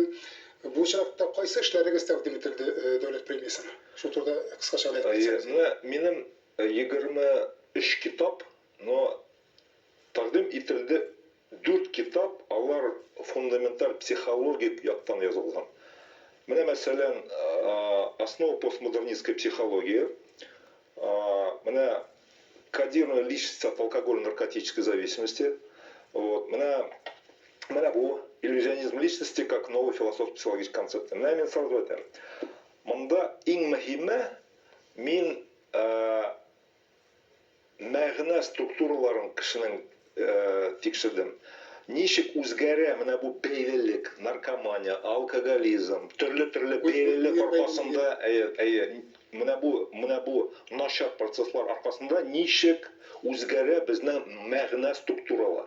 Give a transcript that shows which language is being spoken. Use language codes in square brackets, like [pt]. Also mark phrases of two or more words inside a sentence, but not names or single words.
[tt] Бу чакта кайсы эшләрегез тәкъдим ителде дәүләт премиясына? Шу турда кыскача әйтегез. Минем 23 китап, но тәкъдим ителде 4 китап, алар фундаменталь психологик яктан язылган. Менә мәсәлән, [ru] основа постмодернистской психологии, менә кодирование личности от алкогольно-наркотической зависимости. Вот, [tt] менә бу [ru] иллюзионизм личности как новый философско-психологический концепт. [tt] Менә мин сразу әйтәм. Монда иң мөһиме мин мәгънә структураларын кешенең тикшердем. Ничек үзгәрә менә бу бәйлелек, наркомания, алкоголизм, төрле бәйлелек аркасында, менә бу начар процесслар аркасында ничек үзгәрә безнең мәгънә структуралары.